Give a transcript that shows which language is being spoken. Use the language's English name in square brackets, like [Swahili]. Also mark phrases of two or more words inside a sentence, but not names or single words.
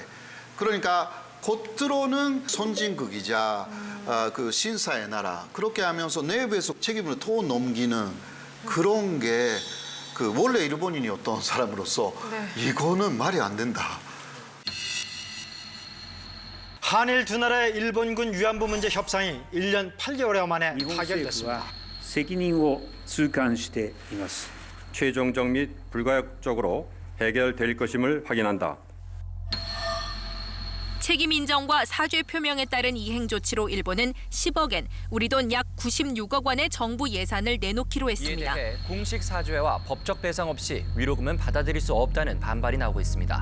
[Korean] 그러니까 겉으로는 선진국이자 그 신사의 나라 그렇게 하면서 내부에서 책임을 더 넘기는 그런 게 그 원래 일본인이었던 사람으로서 이거는 말이 안 된다. 한일 두 나라의 일본군 위안부 문제 협상이 1년 8개월여 만에 [Japanese] 日本政府 [Korean] 타결됐습니다. [Japanese] は責任を痛感しています。 [Korean] 최종적 및 불가역적으로 해결될 것임을 확인한다. 책임 인정과 사죄 표명에 따른 이행 조치로 일본은 10억엔, 우리 돈 약 96억 원의 정부 예산을 내놓기로 이에 했습니다. 대해 공식 사죄와 법적 배상 없이 위로금은 받아들일 수 없다는 반발이 나오고 있습니다.